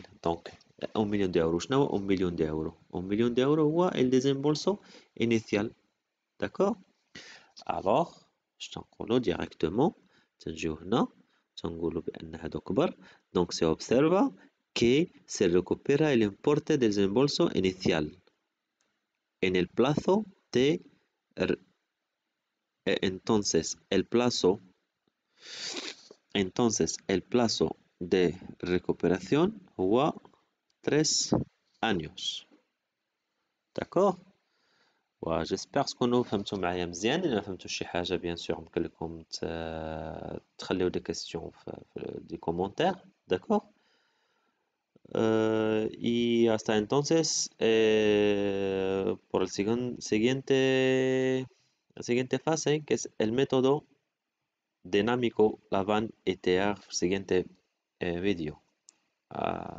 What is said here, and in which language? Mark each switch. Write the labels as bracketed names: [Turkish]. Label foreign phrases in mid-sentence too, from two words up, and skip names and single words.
[Arabic] دونك 1 مليون يورو. شنو هو 1 مليون يورو؟ 1 مليون يورو هو [Spanish] el desembolso inicial. [Arabic] داكور. الوغ اش تنقولوا ديريكتومون تنجيو هنا تنقولوا بان هادو كبر. [Spanish] دونك se observa que se recupera el importe del desembolso inicial en el plazo de entonces el plazo de recuperación هو 3 años. [Arabic] داكور. و جيسبر تكونوا فهمتوا معايا مزيان. الا فهمتوا شي حاجه [French] bien sûr [Arabic] يمكن لكم تخليو [French] des questions [Arabic] في [French] des commentaires. [Arabic] داكور. [Spanish] Y hasta entonces, por el siguiente fase, que es el método dinámico, la van a idear siguiente vídeo.